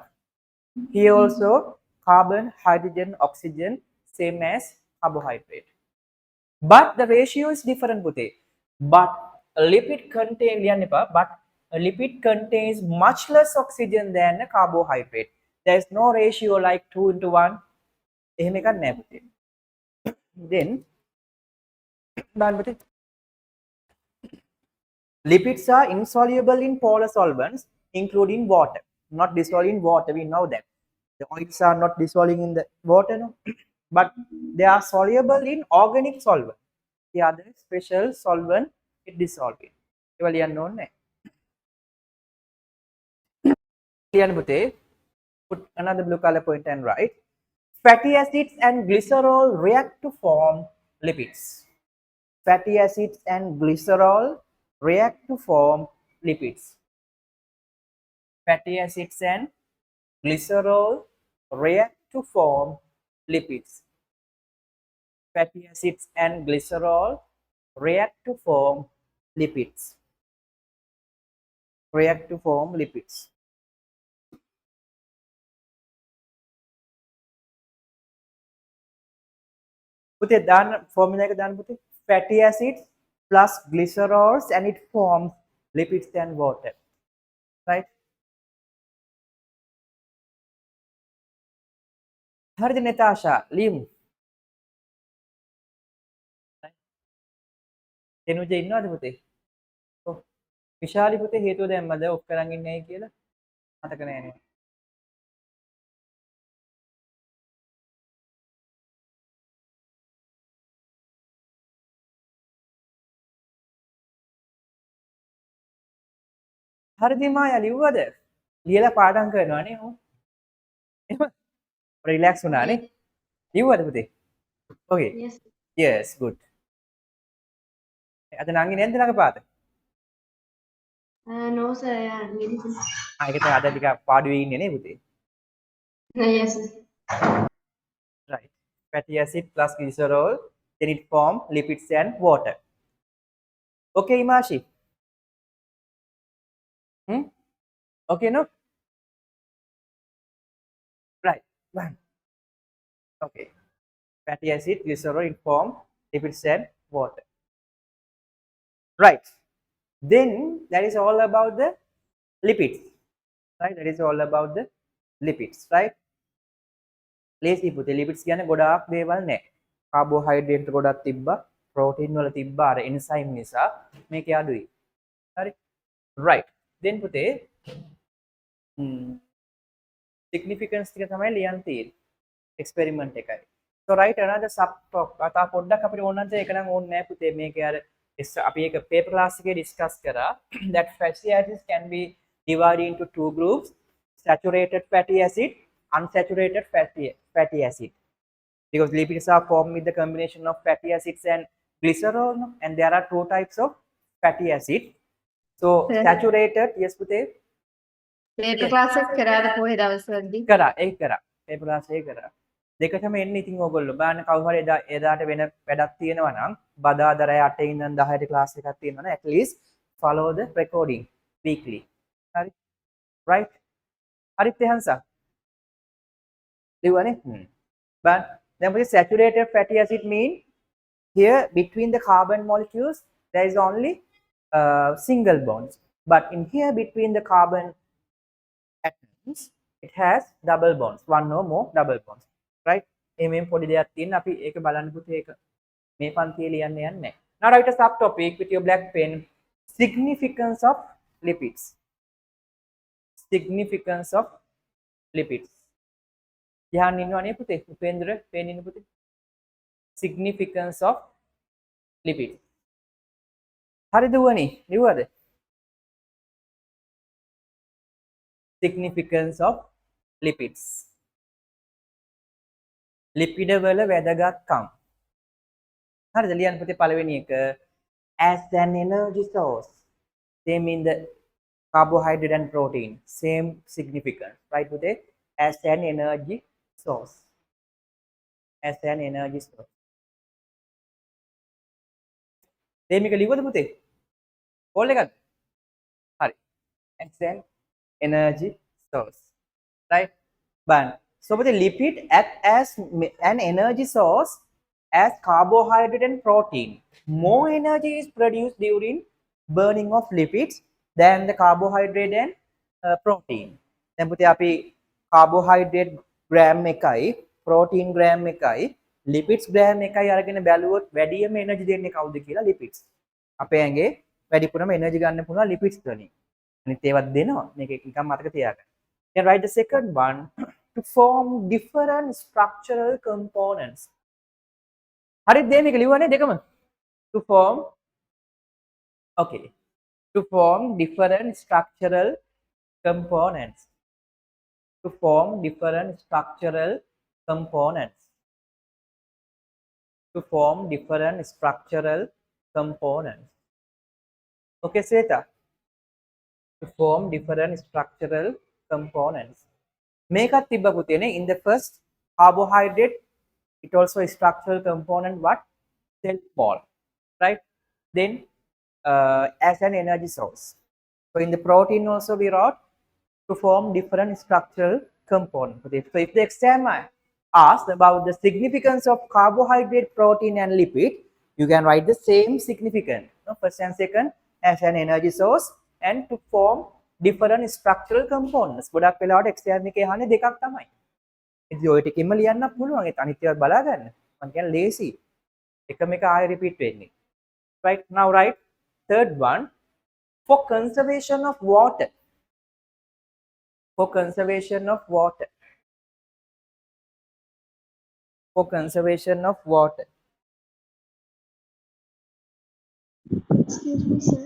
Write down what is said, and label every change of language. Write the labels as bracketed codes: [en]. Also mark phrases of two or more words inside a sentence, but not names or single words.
[en] Here also carbon, hydrogen, oxygen, same as carbohydrate. But the ratio is different put. But lipid contain but a lipid contains much less oxygen than a carbohydrate. There is no ratio like 2:1. [si] එහෙම එකක් නැහැ පුතේ. Then බලන්න පුතේ. [en] Lipids are insoluble in polar solvents, including water. Not dissolved in water, we know that. The oils are not dissolving in the water, no? But they are soluble in organic solvent. The other special solvent it dissolved in. [si] ඒවා ලියන්න ඕනේ නැහැ. ලියන්න පුතේ. [en] Put another blue color point and write. Fatty acids and glycerol react to form lipids. Fatty acids and glycerol react to form lipids. Fatty acids and glycerol react to form lipids. Fatty acids and glycerol react to form lipids. React to form lipids. [si] පුතේ දාන්න formula එක දාන්න පුතේ. [en] Fatty acids plus glycerols and it forms lipids and water. Right? [si] හරිද නතාෂා? ලියමු. එනුජ ඉන්නවද පුතේ? ඔව්. විශාලි පුතේ හේතුව දැම්මද ඔෆ් කරන් ඉන්නේ ඇයි කියලා? මතක නෑ නේ. හරිද මායා ලිව්වද? ලියලා පාඩම් කරනවා නේ ඔව්. එහෙම රිලැක්ස් වුණා නේ? ලිව්වද පුතේ? [en] Okay. Yes. Yes, good. [si] අද නංගි නැද්ද ළඟපාත? [en] No sir, yeah. [si] ඒක තමයි අද ටිකක් පාඩුවේ ඉන්නේ නේ පුතේ. [en] Yes. Right. Fatty acid plus glycerol, then it form lipids and water. Okay, Imashi? Okay, no? Right. One. Okay. Fatty acid, glycerol, it form lipids and water. Right. Then that is all about the lipids. Right. That is all about the lipids. Right. [si] ලේසි පුතේ lipids කියන්නේ ගොඩාක් දේවල් නැහැ. කාබෝහයිඩ්‍රේට් ගොඩක් තිබ්බා, ප්‍රෝටීන් වල තිබ්බා අර එන්සයිම් නිසා මේකේ අඩුයි. හරි. [en] right. then [si] පුතේ significance ටික තමයි ලියන්න තියෙන්නේ. experiment එකයි. [en] so write another sub top. [si] අතා පොඩ්ඩක් අපිට ඕන නම් ඒක නම් ඕනේ නැහැ පුතේ. මේකේ අර අපි ඒක paper class එකේ discuss කරා [en] that fatty acids can be divided into two groups, saturated fatty acid, unsaturated fatty acid, because lipids are formed with the combination of fatty acids and glycerol, and there are two types of fatty acid. So saturated, yes පුතේ paper class [si] එක කරාද පොයේ දවස්වලදී? කරා ඒක කරා [en] paper class [si] එක කරා දෙකටම එන්නේ. ඉතින් ඕගොල්ලෝ බලන්න කවුරු හරි එදාට වෙන වැඩක් තියෙනවා නම් බදාදා රෑ 8 ඉඳන් 10ට class එකක් තියෙනවා නම් [en] at least follow the recording weekly. [si] හරි right හරිත් එහන්සා ලිව්වනේ. [en] but then with saturated fatty acid mean here between the carbon molecules there is only single bonds, but in here between the carbon atoms it has double bonds, one or more double bonds. right. [si] මේ පොඩි දෙයක් තියෙන අපි ඒක බලන්න පුතේ. ඒක මේ පන්තියේ ලියන්න යන්නේ නැහැ. [en] now write a subtopic with your black pen. Significance of lipids. Significance of lipids. [si] ध्यान ඉන්නවනේ පුතේ. උපේන්ද්‍ර පේන ඉන්න පුතේ. [en] significance of lipids. [si] හරිද වුණේ? ලිව්වද? [en] significance of lipids. [si] ලිපිඩ වල වැදගත්කම්. හරිද? ලියන්න පුතේ පළවෙනි එක [en] as an energy source. Same in the carbohydrate and protein. Same significance. Right පුතේ? As an energy source. As an energy source. [si] මේක ලිව්වද පුතේ? කෝල් එකක්ද? හරි. [en] As an energy source. Right? But so the lipid act as an energy source as carbohydrate and protein. More energy is produced during burning of lipids than the carbohydrate and protein. [si] දැන් පුතේ අපි [en] carbohydrate gram [si] එකයි [en] protein gram [si] එකයි [en] lipids gram [si] එකයි අරගෙන බැලුවොත් වැඩියම එනර්ජි දෙන්නේ කවුද කියලා lipids. අපේ ඇඟේ වැඩිපුරම එනර්ජි ගන්න පුළුවන් lipids වලින්. අනිත් ඒවත් දෙනවා. මේක නිකන් මතක තියාගන්න. [en] Then write the second one to form different structural components. [si] හරිද මේක ලියුවානේ දෙකම? [en] To form okay. To form different structural components. To form different structural components. To form different structural components. Okay, Sweta? To form different structural components. [si] මේකත් තිබ්බ පුතේනේ [en] in the first carbohydrate it also a structural component what? Cell wall, right? Then as an energy source. So in the protein also we wrote to form different structural components. So if the exam asks about the significance of carbohydrate, protein and lipid, you can write the same significance. First and second as an energy source and to form different structural components. [si] ගොඩක් වෙලාවට exam එකේ අහන්නේ දෙකක් තමයි. ඉතින් ඔය ටිකෙම ලියන්නත් පුළුවන්. ඒත් අනිත් ඒවා බලා ගන්න. මම කියන්නේ lazy. එකම එක ආයෙ repeat වෙන්නේ. [en] Right, now write third one for conservation of water. For conservation of water. For conservation of water. Excuse me, sir.